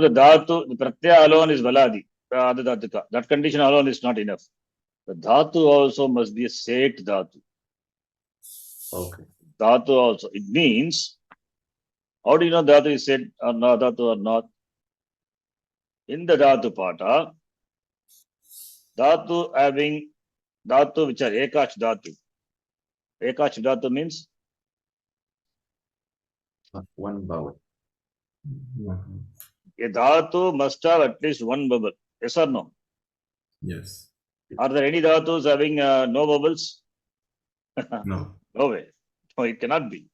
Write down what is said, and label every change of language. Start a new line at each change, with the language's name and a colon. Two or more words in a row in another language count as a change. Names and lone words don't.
English: The dhatu, the pratyaya alone is valadi. That condition alone is not enough. The dhatu also must be a set dhatu. Okay. Dhatu also. It means, how do you know dhatu is set or not, dhatu or not? In the
Sanskrit: dhatu pata,
English: dhatu having dhatu which are
Sanskrit: ekach dhatu. Ekach dhatu
English: means One vowel. a dhatu must have at least one vowel. Yes or no? Yes. Are there any dhatus having no vowels? No. No way. No, it cannot be.